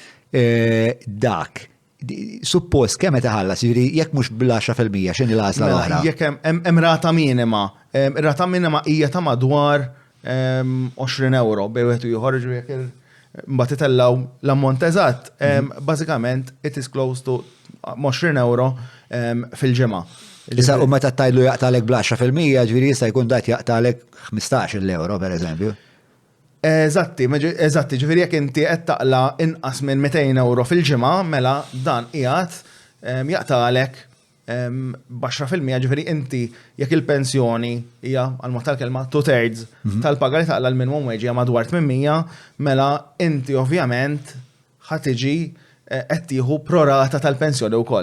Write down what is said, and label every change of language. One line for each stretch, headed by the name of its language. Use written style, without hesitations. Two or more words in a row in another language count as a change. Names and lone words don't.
Maltese: Dak. Suppost kemm qed iħallas, jiġri jekk mhux bil-10% x'inhi l-għażla l-oħra. Jekk hemm rata minima. Rata minima hija ta' madwar 20 euro bej wieħed ieħor jekk mbagħad itellaw l-ammont eżatt. Bażikament
English: it is close to 20 euro
Maltese: fil-ġimgħa. Issa u meta tajlu jaqtalek bl-10%, ġifieri jista' jkun dat jaqtalek 15 euro pereżempju. Eżatti, ġifieri jekk inti qed taqla inqas minn 200 euro fil-ġimgħa, mela dan qiegħed jaqtalek b'10%, ġifieri inti jekk il-pensjoni hija għal tal-kelma 2/3 tal-paga li taqla l-
English: minimum wage
Maltese: hija madwar 800, mela inti ovvjament ħad tiġi qed tieħu prorata tal-pensjoni wkoll.